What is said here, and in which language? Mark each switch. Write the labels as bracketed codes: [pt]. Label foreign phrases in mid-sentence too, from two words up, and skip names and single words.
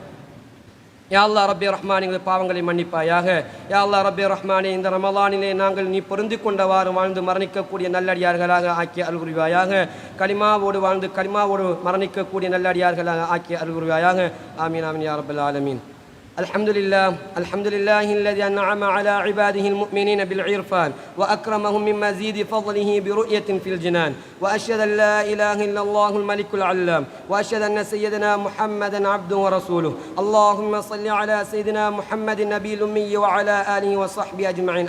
[ar] يا الله ربي [ta] ரஹ்மானே, எங்கள் பாவங்களை மன்னிப்பாயாக. [ar] يا الله ربي [ta] ரஹ்மானே, இந்த ரமலானிலே நாங்கள் நீ பொருந்தி கொண்டவாறு வாழ்ந்து மரணிக்கக்கூடிய நல்லடியார்களாக ஆக்கி அருள் புரிவாயாக. கலிமாவோடு வாழ்ந்து கலிமாவோடு மரணிக்கக்கூடிய நல்லடியார்களாக ஆக்கி அருள் புரிவாயாக. [ar] آمين آمين يا رب العالمين. الحمد لله الذي أنعم على عباده المؤمنين بالعرفان وأكرمهم من مزيد فضله برؤية في الجنان، وأشهد أن لا إله إلا الله الملك العلام، وأشهد أن سيدنا محمدا عبده ورسوله. اللهم صل على سيدنا محمد النبي الأمي وعلى آله وصحبه أجمعين.